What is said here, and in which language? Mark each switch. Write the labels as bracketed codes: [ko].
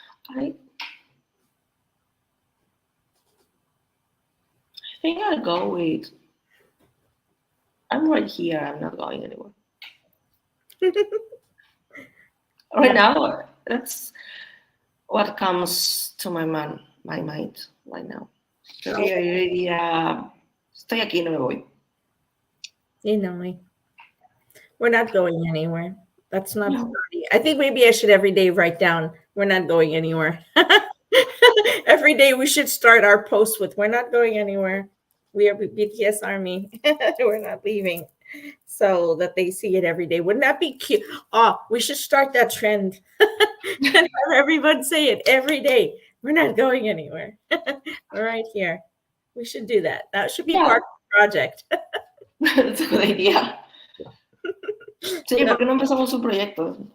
[en] I think I'll go with, I'm right here, I'm not going anywhere. Right now, that's what comes to my mind right now. [es] Creo que yo diría, estoy aquí, no me voy. [en] You know me. We're not going anywhere. That's not funny. I think maybe I should every day write down, "We're not going anywhere." Every day we should start our post with, "We're not going anywhere. We are BTS Army. We're not leaving." So that they see it every day. Wouldn't that be cute? Oh, we should start that trend. And have everyone say it every day. "We're not going anywhere. We're right here." We should do that. That should be part of the project. That's a good idea. [es] Sí, ¿por qué no empezamos un proyecto?